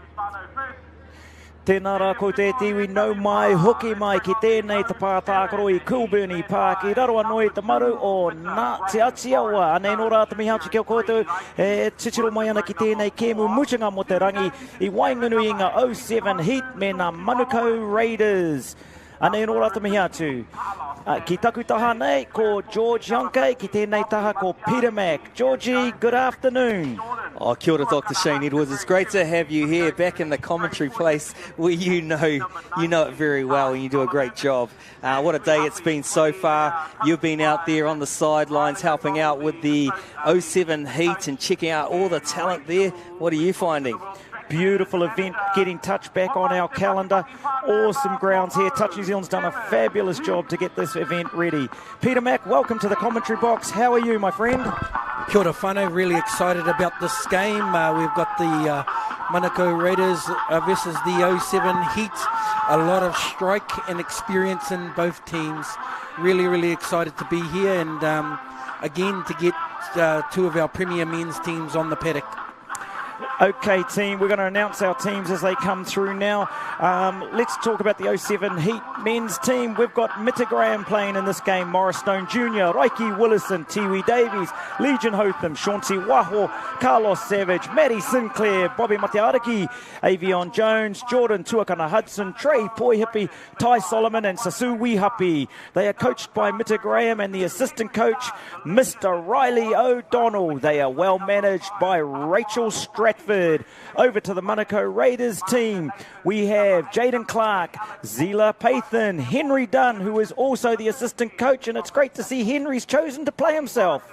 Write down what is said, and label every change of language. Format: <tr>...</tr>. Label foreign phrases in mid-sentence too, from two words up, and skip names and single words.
<en>Whānau first.</en> <mi>Tēnā rā ko te tiwi nau mai hoki mai ki tēnei te pātākaro i Kilbirnie Park i raro anō i te maru o Ngā Te Atiawa. Anei nō rā te mihauti kia koutou e titiro mai ana ki tēnei kēmu mutunga mo te rangi i Wainganui i ngā 07 Heat me ngā Manukau Raiders. Anei nō rā te mihauti. Ki taku taha nei ko George Youngke, ki tēnei taha ko Peter Mack.</mi> <en>Georgie, good afternoon. Oh,</en> <mi>kia ora,</mi> <en>Dr. Shane Edwards. It's great to have you here back in the commentary place where you know it very well and you do a great job. What a day it's been so far. You've been out there on the sidelines helping out with the 07 Heat and checking out all the talent there. What are you finding? Beautiful event getting touched back on our calendar. Awesome grounds here. Touch New Zealand's done a fabulous job to get this event ready. Peter Mack, welcome to the commentary box. How are you, my friend?</en> <mi>Kia ora whānau,</mi> <en>really excited about this game. We've got the Manukau Raiders versus the 07 Heat. A lot of strike and experience in both teams. Really, really excited to be here and again to get two of our premier men's teams on the paddock. Okay, team, we're going to announce our teams as they come through now. Let's talk about the 07 Heat men's team. We've got Mitta Graham playing in this game, Morris Stone Jr., Raiki Willison, Tiwi Davies, Legion Hotham, Chauncey Waho, Carlos Savage, Matty Sinclair, Bobby Matiariki, Avion Jones, Jordan Tuakana Hudson, Trey Poihipi, Ty Solomon and Sasu Wihapi. They are coached by Mitta Graham and the assistant coach, Mr. Riley O'Donnell. They are well managed by Rachel Stratford. Over to the Manukau Raiders team, we have Jaden Clark, Zila Pathan, Henry Dunn, who is also the assistant coach, and it's great to see Henry's chosen to play himself.</en>